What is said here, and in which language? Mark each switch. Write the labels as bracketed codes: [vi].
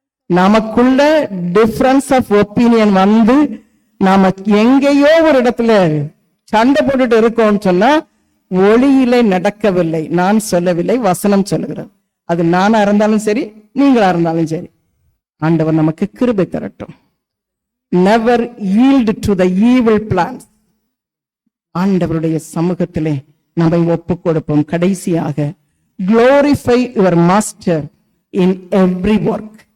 [ta] நமக்குள்ள difference of opinion வந்து நாம எங்கேயோ ஒரு இடத்துல சண்டை போட்டுட்டு இருக்கோம்னு சொன்னா ஒளியிலே நடக்கவில்லை. நான் சொல்லவில்லை, வசனம் சொல்லுகிறேன். அது நானா இருந்தாலும் சரி, நீங்களா இருந்தாலும் சரி. ஆண்டவர் நமக்கு கிருபை தரட்டும். [en] Never yield to the evil plans. [ta] ஆண்டவருடைய சமூகத்திலே நம்மை ஒப்பு கொடுப்போம். கடைசியாக, [en] glorify your master in every work.